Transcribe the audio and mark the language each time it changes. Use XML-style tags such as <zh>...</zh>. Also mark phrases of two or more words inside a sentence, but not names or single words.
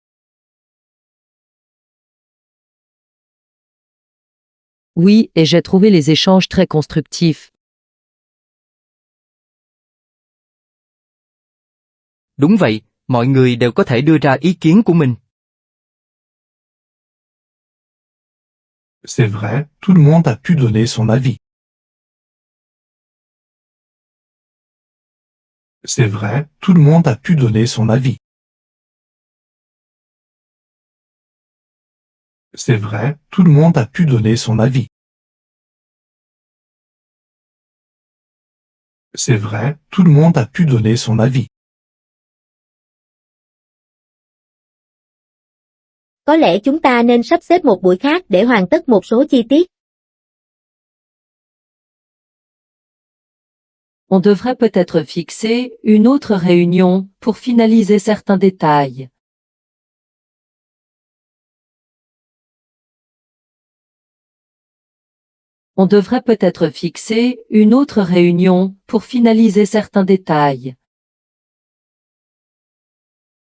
<fr>Oui, et j'ai trouvé les échanges très constructifs.</fr> <vi>Đúng vậy, mọi người đều có thể đưa ra ý kiến của mình.</vi> <fr>C'est vrai, tout le monde a pu donner son avis. C'est vrai, tout le monde a pu donner son avis. C'est vrai, tout le monde a pu donner son avis. C'est vrai, tout le monde a pu donner son avis.</fr> <vi>Có lẽ chúng ta nên sắp xếp một buổi khác để hoàn tất một số chi tiết.</vi> <fr>On devrait peut-être fixer une autre réunion pour finaliser certains détails. On devrait peut-être fixer une autre réunion pour finaliser certains détails.</fr>